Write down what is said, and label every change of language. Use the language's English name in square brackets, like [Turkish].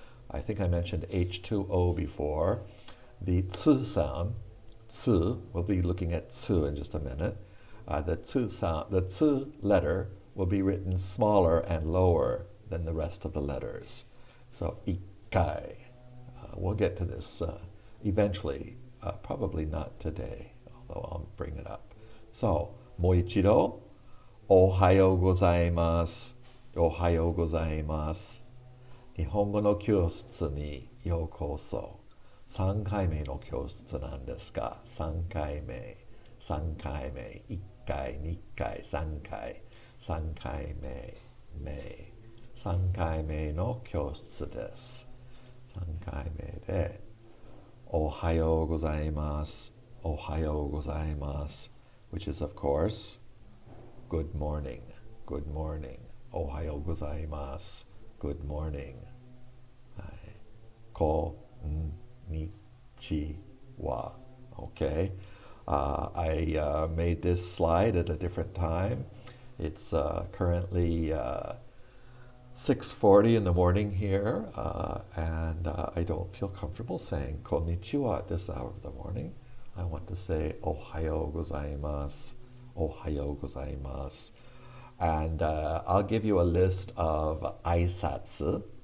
[English] I think I mentioned H2O before. The tsu sound, tsu, we'll be looking at tsu in just a minute. The tsu letter will be written smaller and lower than the rest of the letters. So 1回.We'll get to this eventually, probably not today, although I'll bring it up. [Japanese] So, もう一度、おはようございます。おはようございます。日本語の教室にようこそ。 3回目の教室なんですが、3回目、3回目、1回、2回、3回、3回目、3回目の教室です。 3回目で、おはようございます。おはようございます。 [English] which is, of course, good morning. Good morning. [Japanese] おはようございます。 [English] Good morning. はい。 [Japanese] こんにちは。Okay. [English] I made this slide at a different time. It's currently 6:40 in the morning here, and I don't feel comfortable saying こんにちは at this hour of the morning. I want to say [Japanese] おはようございます。おはようございます。 [English] And I'll give you a list of 挨拶.